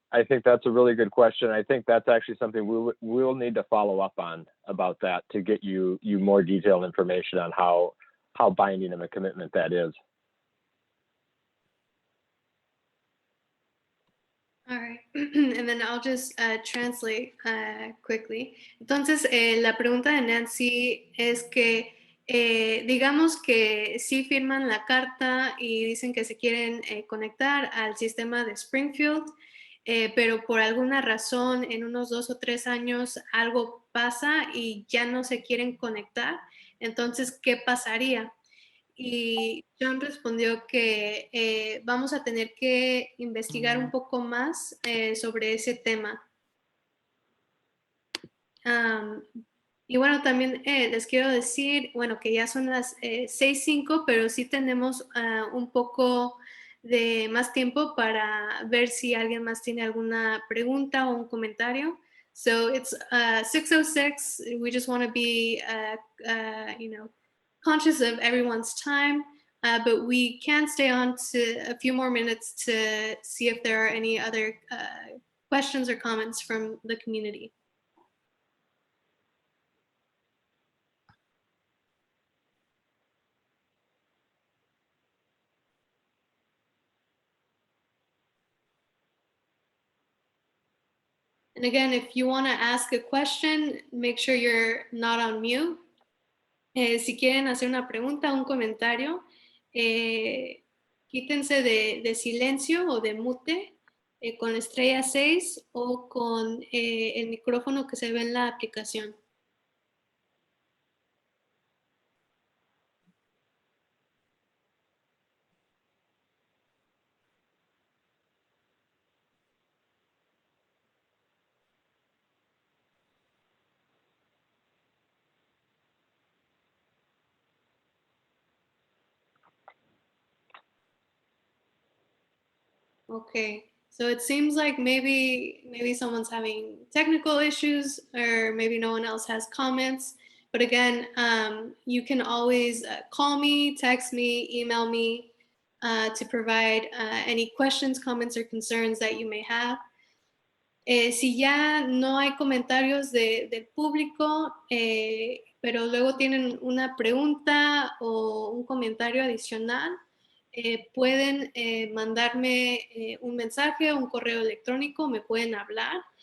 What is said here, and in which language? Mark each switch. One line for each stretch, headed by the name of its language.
English: I think that's a really good question. I think that's actually something we'll need to follow up on about that to get you more detailed information on how binding of a commitment that is. All right, and then I'll just translate quickly.
Spanish: Entonces, la pregunta de Nancy es que digamos que sí firman la carta y dicen que se quieren conectar al sistema de Springfield, pero por alguna razón en unos 2 o 3 años algo pasa y ya no se quieren conectar. Entonces, ¿qué pasaría? Y John respondió que vamos a tener que investigar un poco más sobre ese tema. Y bueno, también les quiero decir, bueno, que ya son las 6:05, pero sí tenemos un poco de más tiempo para ver si alguien más tiene alguna pregunta o un comentario.
English: So it's 6:06. We just want to be, you know, conscious of everyone's time, but we can stay on to a few more minutes to see if there are any other questions or comments from the community. And again, if you want to ask a question, make sure you're not on mute.
Spanish: Si quieren hacer una pregunta o un comentario, quítense de silencio o de mute con estrella 6 o con el micrófono que se ve en la aplicación.
English: Okay, so it seems like maybe someone's having technical issues, or maybe no one else has comments. But again, you can always call me, text me, email me to provide any questions, comments, or concerns that you may have.
Spanish: Si ya no hay comentarios del público, pero luego tienen una pregunta o un comentario adicional, pueden mandarme un mensaje o un correo electrónico, me pueden hablar.